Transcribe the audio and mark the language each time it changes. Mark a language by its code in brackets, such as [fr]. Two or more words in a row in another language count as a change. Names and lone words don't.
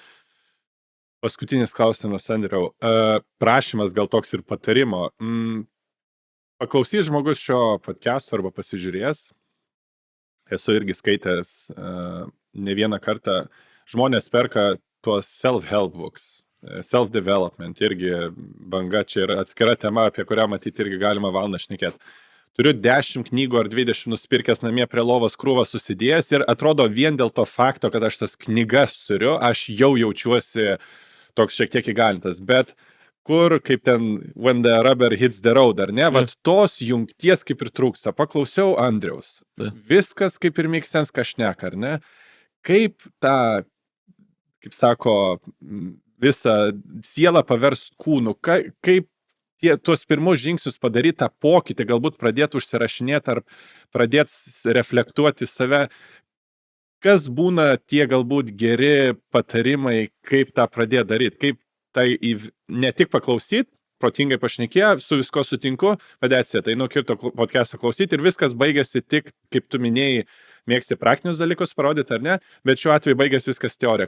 [lt] Paskutinis klausimas, Andriau. Prašymas gal toks ir patarimo. Paklausys žmogus šio podcast'o arba pasižiūrės. Esu irgi skaitęs ne vieną kartą. Žmonės perka tuos [en] self-help books. [lt] Self-development irgi banga. Čia yra atskira tema, apie kurią matyti irgi galima valandą šnekėti. Turiu 10 knygų ar 20 nusipirkęs namie prie lovos krūvą susidėjęs ir atrodo vien dėl to fakto, kad aš tas knygas turiu, aš jau jaučiuosi toks šiek tiek įgalintas, bet kur, kaip ten, [en] when the rubber hits the road, [lt] ar ne, vat tos jungties kaip ir trūksta. Paklausiau Andriaus. Viskas kaip ir [en] make sense, [lt] ką šneka, ar ne? Kaip tą, kaip sako, visą sielą paverst kūnu, kaip tuos pirmus žingsnius padaryti tą pokytį, galbūt pradėti užsirašinėti ar pradėti reflektuoti save. Kas būna tie galbūt geri patarimai, kaip tą pradėti daryti, kaip tai ne tik paklausyti, protingai pašnekėję, su visko sutinku, padėtsė, tai nukirto podcast'o klausyti ir viskas baigėsi tik, kaip tu minėjai, mėgsti praktinius dalykus parodyti ar ne, bet šiuo atveju baigėsi viskas teorija.